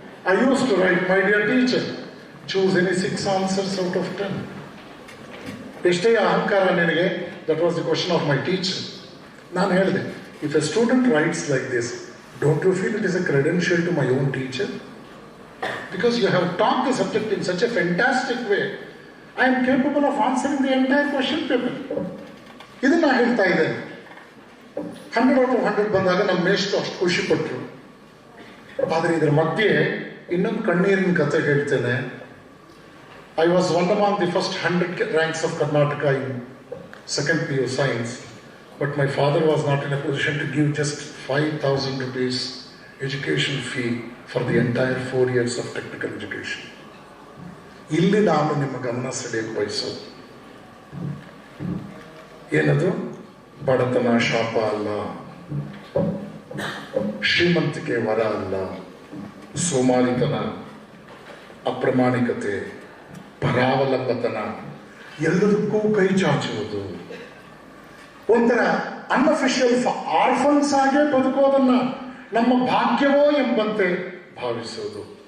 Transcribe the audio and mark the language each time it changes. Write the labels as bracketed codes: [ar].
[en] I used to write, my dear teacher, choose any 6 answers out of 10. [kn] ಎಷ್ಟೇ ಅಹಂಕಾರ ನಿನಗೆ, [en] That was the question of my teacher. [kn] ನಾನು ಹೇಳಿದೆ, [en] If a student writes like this, don't you feel it is a credential to my own teacher? Because you have taught the subject in such a fantastic way, I am capable of answering the entire question paper. [kn] ಇದನ್ನ ಹೇಳ್ತಾ ಇದ್ದೇನೆ. 100/100 ಬಂದಾಗ ನಮ್ಮ ಮೇಷ್ಟ್ರು ಅಷ್ಟು ಖುಷಿ ಪಟ್ಟರು. ಆದರೆ ಇದರ ಮಧ್ಯೆ ಇನ್ನೊಂದು ಕಣ್ಣೀರಿನ ಕಥೆ ಹೇಳ್ತೇನೆ. [en] I was one among the first 100 ranks of Karnataka in 2nd PU Science, but my father was not in a position to give just 5,000 rupees education fee for the entire 4 years of technical education. [kn] ಇಲ್ಲಿ ನಾನು ನಿಮ್ಮ ಗಮನ ಸೆಳೆಯಕ್ಕೆ ಬಯಸೋದು ಏನದು, ಬಡತನ ಶಾಪ ಅಲ್ಲ, ಶ್ರೀಮಂತಿಕೆ ವರ ಅಲ್ಲ, ಸೋಮಾರಿತನ, ಅಪ್ರಾಮಾಣಿಕತೆ, ಪರಾವಲಂಬತನ, ಎಲ್ಲದಕ್ಕೂ ಕೈ ಚಾಚುವುದು, ಒಂಥರ [en] unofficial orphans [kn] ಆಗೇ ಬದುಕೋದನ್ನ ನಮ್ಮ ಭಾಗ್ಯವೋ ಎಂಬಂತೆ ಭಾವಿಸೋದು.